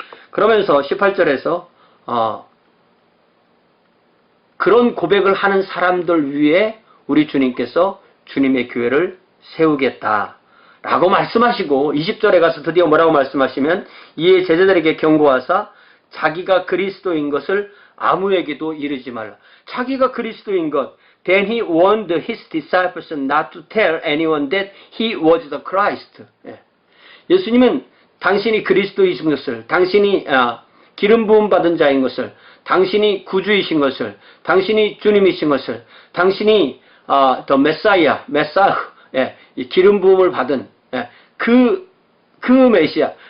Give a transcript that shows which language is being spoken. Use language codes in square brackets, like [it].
[ko] 그러면서 18절에서 그런 고백을 하는 사람들 위에 우리 주님께서 주님의 교회를 세우겠다라고 말씀하시고, 20절에 가서 드디어 뭐라고 말씀하시면, 이에 제자들에게 경고하사 자기가 그리스도인 것을 아무에게도 이르지 말라. 자기가 그리스도인 것. [en] Then he warned his disciples not to tell anyone that he was the Christ. [ko] 예수님은 당신이 그리스도이신 것을, 당신이 기름 부음 받은 자인 것을, 당신이 구주이신 것을, 당신이 주님이신 것을, 당신이 the Messiah, 이 기름 부음을 받은 그 메시아.